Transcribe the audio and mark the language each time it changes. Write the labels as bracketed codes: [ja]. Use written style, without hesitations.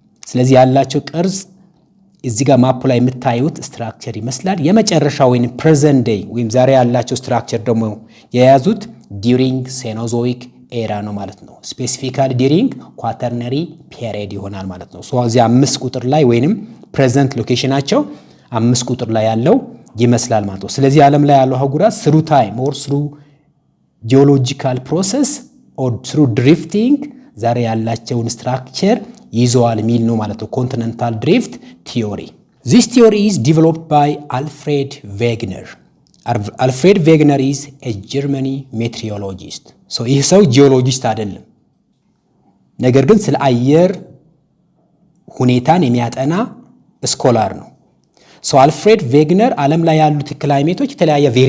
[am] ስለዚህ ያላቸው ቅርጽ እዚህ ጋር ማፑ ላይ የምታዩት ስትራክቸር ይመስላል። የመጨረሻው ወይም [en] present day [am] ወይም ዛሬ ያላቸው ስትራክቸር ደግሞ የያዙት [en] during Cenozoic era [am] ነው ማለት ነው። ስፔሲፊካሊ [en] during Quaternary period [am] ይሆናል ማለት ነው። ሶ እዚህ 5 ቁጥር ላይ ወይንም present ሎኬሽናቸው 5 ቁጥር ላይ ያለው ይመስላል ማለት ነው። ስለዚህ ዓለም ላይ ያለው አህጉራት [en] through time or through geological process or through drifting [am] ዛሬ ያላቸውን ስትራክቸር ይዘዋል የሚል ነው ማለት ነው። [en] continental drift theory. This theory is developed by Alfred Wegener. Alfred Wegener is a German meteorologist. [am] So ይህ ሰው ጂኦሎጂስት አይደለም፣ ነገር ግን ስለ አየር ሁኔታን የሚያጠና ስኮላር ነው። ሶ አልፍሬድ ቬግነር ዓለም ላይ ያሉት ክላይሜቶች የተለያየ